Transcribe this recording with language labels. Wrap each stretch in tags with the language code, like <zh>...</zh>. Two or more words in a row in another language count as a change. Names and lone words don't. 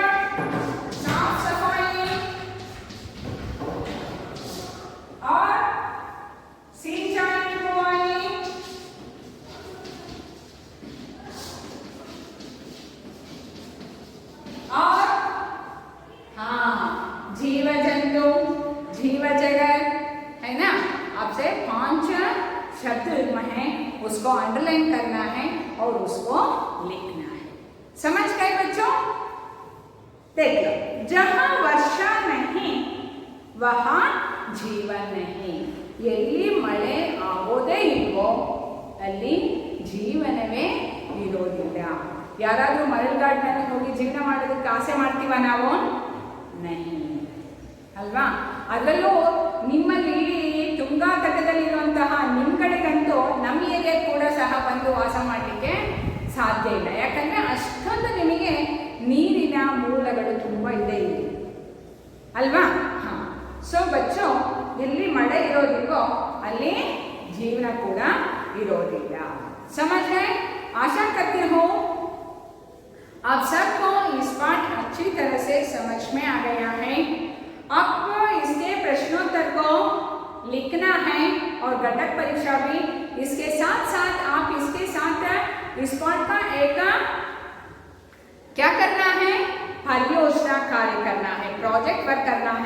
<hi>साफ सफाई और सिंचाई बुआई और जीव जंतु, जीव जगत, है ना? आपसे 5 शब्द युग्म है, उसको अंडरलाइन करना है और उसको लिखना है. समझ गए बच्चों? देख लो, जहाँ वर्षा नहीं वहाँ जीवन नहीं.</hi> <kn>ಎಲ್ಲಿ ಮಳೆ ಆಗೋದೇ ಇಲ್ವೋ ಅಲ್ಲಿ ಜೀವನವೇ ಇರೋದಿಲ್ಲ. ಯಾರಾದರೂ ಮರಳುಗಾಡಿನಲ್ಲಿ ಹೋಗಿ ಜೀವನ ಮಾಡೋದಕ್ಕೆ ಆಸೆ ಮಾಡ್ತೀವ ನಾವು? ನಹಿ ಅಲ್ವಾ? ಅದರಲ್ಲೂ ನಿಮ್ಮಲ್ಲಿ ತುಂಗಾ ತಟದಲ್ಲಿರುವಂತಹ ನಿಮ್ಮ ಕಡೆಗಂತೂ ನಮ್ಮ ಏರಿಯಾ ಕೂಡ ಸಹ ಬಂದು ವಾಸ ಮಾಡಲಿಕ್ಕೆ ಸಾಧ್ಯ ಇಲ್ಲ. ಯಾಕಂದರೆ ಅಷ್ಟೊಂದು ನಿಮಗೆ ನೀರಿನ ಮೂಲಗಳು ತುಂಬ ಇದೆ ಇಲ್ಲಿ ಅಲ್ವಾ? ಹಾಂ. ಸೊ ಇರೋದಿಲ್ವೋ ಅಲ್ಲಿ ಜೀವನ ಕೂಡ ಇರೋದಿಲ್ಲ.</kn> <hi>समझ गए? आशा करती हूँ आप सबको इस पाठ अच्छी तरह से समझ में आ गया है. आपको इसके प्रश्नोत्तर को लिखना है और घटक परीक्षा भी. इसके साथ साथ आप इसके साथ इस पाठ का एक क्या करना है, परियोजना कार्य करना है,</hi> <en>project work</en> <hi>करना है.</hi>